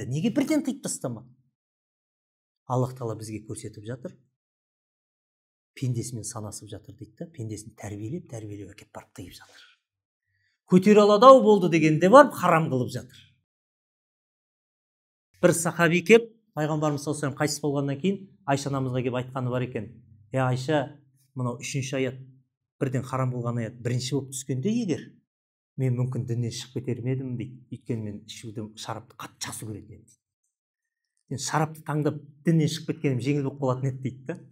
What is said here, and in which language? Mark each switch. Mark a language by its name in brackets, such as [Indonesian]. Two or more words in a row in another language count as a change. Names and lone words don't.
[Kazakh] Неге бірден тыйып тастамады? Аллах тағала бізге көрсетіп жатыр, пендесімен санасып жатыр дейді да, пендесін тәрбиелеп әкеп барып тыйып жатыр. Көтере алады-ау болды дегенде барып харам қылып жатыр. Бір сахаби кеп, пайғамбарымыз [Arabic] صلى الله عليه وسلم [Kazakh] қайтыс болғаннан кейін Айша анамызға келіп айтқаны бар екен. Айша, мынау 3-ші аят, бірден харам болған аят бірінші болып түскенде егер, мен мүмкін діннен шығып кетер ме едім дейді. Өйткені мен ішуді, шарапты қатты жақсы көретін едім дейді. Мен шарапты таңдап діннен шығып кеткенім жеңіл болып қалатын еді дейді да.